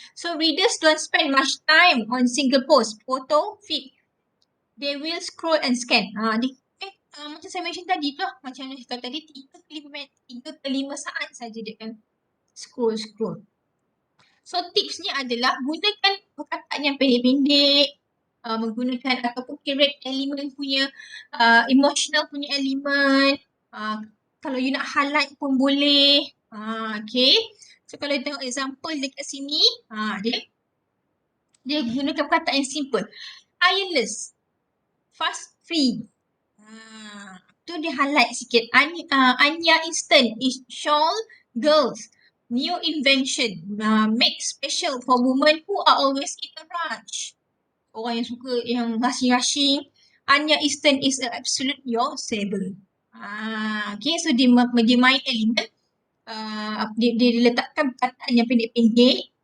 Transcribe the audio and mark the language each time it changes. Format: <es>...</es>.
<en>So readers don't spend much time on single post, photo, feed. They will scroll and scan.</en> <ms>Macam saya mention tadi tu lah. Macam yang saya kata tadi, 3 ke 5 saat saja dia akan scroll. So tipsnya adalah gunakan perkataan yang pendek-pendek, menggunakan ataupun create elemen punya, emotional punya elemen. Kalau you nak highlight pun boleh. Okay. So kalau you tengok example dekat sini, dia gunakan perkataan yang simple.</ms> <en>Ironless, fast free.</en> <ms>Tu dia highlight sikit.</ms> <en>Anya Instant is shawl girls. New invention. Made special for women who are always in a rush.</en> <ms>Orang yang suka yang rushing.</ms> <en>Anya Instant is an absolute your saver.</en> <ms>Okay, so dia main elemen. Dia letakkan perkataan yang pendek-pendek.</ms>